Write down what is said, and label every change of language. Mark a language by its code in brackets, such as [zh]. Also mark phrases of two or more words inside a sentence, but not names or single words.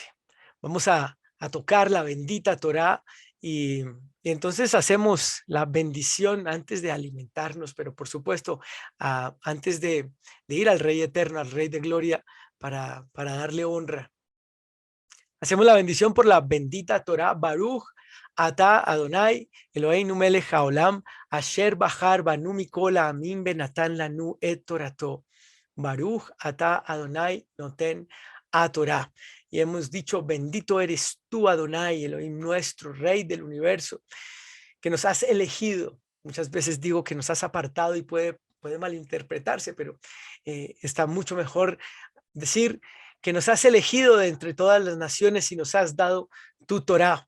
[es] Vamos a tocar la bendita Torá y entonces hacemos la bendición antes de alimentarnos, pero por supuesto, antes de ir al Rey Eterno, al Rey de Gloria, para darle honra. Hacemos la bendición por la bendita Torah. [he] ברוך אתה אדני אלהינו מלך העולם אשר בחר בנו מכל העמים ונתן לנו את תורתו. ברוך אתה אדני נותן התורה. [es] Y hemos dicho, bendito eres tú, Adonai, Elohim nuestro, Rey del universo, que nos has elegido. Muchas veces digo que nos has apartado y puede malinterpretarse, pero está mucho mejor decir que nos has elegido de entre todas las naciones y nos has dado tu Torá.